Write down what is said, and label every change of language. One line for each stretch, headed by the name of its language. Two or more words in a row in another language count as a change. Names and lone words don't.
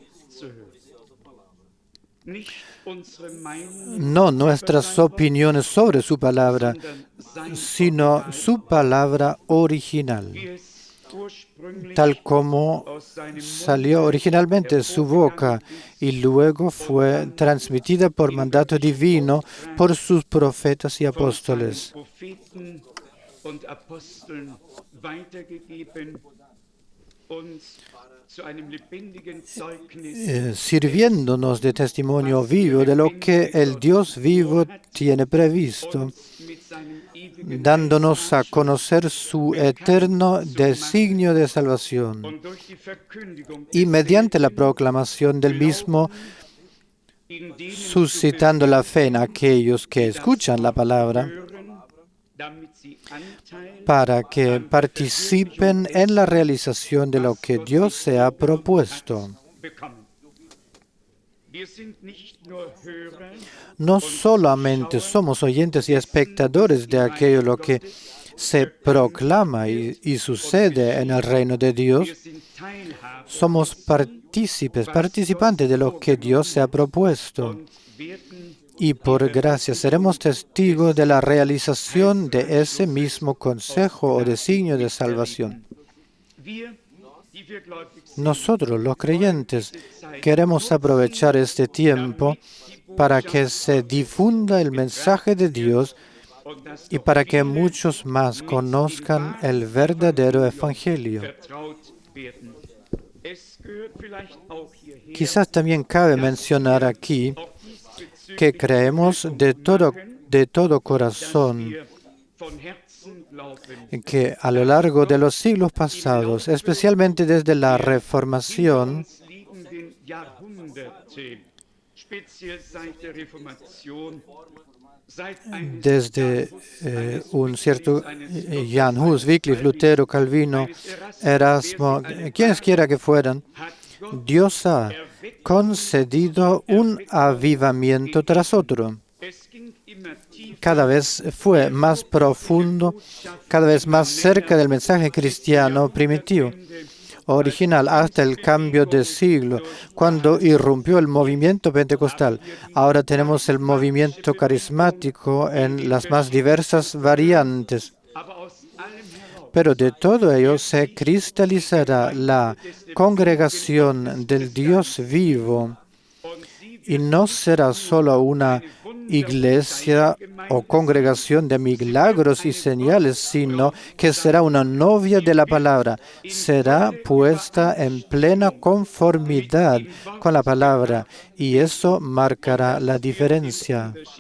Spanish: No nuestras opiniones sobre su palabra, sino su palabra original, tal como salió originalmente de su boca y luego fue transmitida por mandato divino por sus profetas y apóstoles.
German: und Aposteln weitergegeben, uns zu einem lebendigen Zeugnis
Spanish: sirviéndonos de testimonio vivo de lo que el Dios vivo tiene previsto,
German: uns mit seinem ewigen
Spanish: dándonos a
German: Heilsplan
Spanish: conocer su eterno designio de salvación.
German: und durch die Verkündigung
Spanish: Y mediante la
German: desselben
Spanish: proclamación del mismo,
German: Glauben in denen zu
Spanish: suscitando la fe en
German: verwirklichen,
Spanish: aquellos que
German: die das
Spanish: escuchan la
German: Wort
Spanish: palabra,
German: hören, damit sie Anteil
Spanish: para que
German: an der
Spanish: participen
German: Verwirklichung
Spanish: en la
German: dessen,
Spanish: realización de lo
German: was
Spanish: que
German: Gott
Spanish: Dios
German: sich
Spanish: se ha
German: vorgenommen
Spanish: propuesto.
German: hat, bekommen. Wir sind nicht nur Hörer
Spanish: No
German: und
Spanish: solamente
German: Zuschauer
Spanish: somos oyentes y
German: dessen, was
Spanish: espectadores de
German: im
Spanish: aquello
German: Reich
Spanish: lo que
German: Gottes
Spanish: se
German: bekannt
Spanish: proclama
German: wird
Spanish: y
German: und
Spanish: sucede en el
German: geschieht.
Spanish: reino de Dios,
German: Wir sind Teilhaber
Spanish: somos
German: dessen,
Spanish: partícipes,
German: was
Spanish: participantes de
German: Gott
Spanish: lo que Dios se ha
German: vorgenommen
Spanish: propuesto.
German: und werden
Spanish: Y
German: die
Spanish: por gracia seremos
German: Verwirklichung
Spanish: testigos de la
German: dessen
Spanish: realización de ese
German: Heilsratschlusses
Spanish: mismo
German: auf
Spanish: consejo o
German: Gnaden
Spanish: designio de
German: miterleben.
Spanish: salvación.
German: Wir, die wir gläubig sind,
Spanish: Nosotros, los
German: wollen
Spanish: creyentes,
German: diese Zeit
Spanish: queremos aprovechar
German: nutzen,
Spanish: este tiempo
German: damit die
Spanish: para que
German: Botschaft
Spanish: se
German: Gottes
Spanish: difunda el mensaje de
German: getragen wird
Spanish: Dios
German: und dass
Spanish: y
German: noch
Spanish: para que
German: viele
Spanish: muchos más
German: mit dem
Spanish: conozcan el
German: wahren
Spanish: verdadero
German: Evangelium
Spanish: evangelio.
German: vertraut werden. Es gehört vielleicht auch hierher,
Spanish: Quizás también cabe
German: dass
Spanish: mencionar
German: wir
Spanish: aquí
German: auch diesbezüglich
Spanish: que creemos de todo
German: dass
Spanish: corazón
German: wir von Herzen glauben,
Spanish: que a lo largo de los siglos pasados, especialmente desde la
German: hinter
Spanish: Reformación,
German: uns liegenden Jahrhunderte, speziell seit der Reformation, seit eines
Spanish: desde
German: Jan Hus, eines
Spanish: un cierto
German: Wyclifs, eines
Spanish: Jan
German: Luthers,
Spanish: Hus,
German: eines
Spanish: Wycliffe, Lutero, Calvino,
German: eines Erasmus,
Spanish: Erasmo,
German: wer sie alle
Spanish: quienes quiera
German: waren,
Spanish: que fueran,
German: hat Gott
Spanish: Dios ha
German: Erweckung
Spanish: concedido un avivamiento tras
German: gegeben.
Spanish: otro.
German: Es ging immer tiefer,
Spanish: Cada vez fue más profundo, cada vez más cerca del mensaje cristiano primitivo, original, hasta el cambio de siglo, cuando irrumpió el movimiento pentecostal. Ahora tenemos el movimiento carismático en las más diversas variantes.
German: aber aus allem heraus
Spanish: Pero de todo ello se cristalizará la congregación del Dios vivo
German: und sie
Spanish: y no será solo una iglesia o congregación de milagros y señales, sino que será una novia de la palabra. Será puesta en plena conformidad con la palabra y eso marcará la diferencia.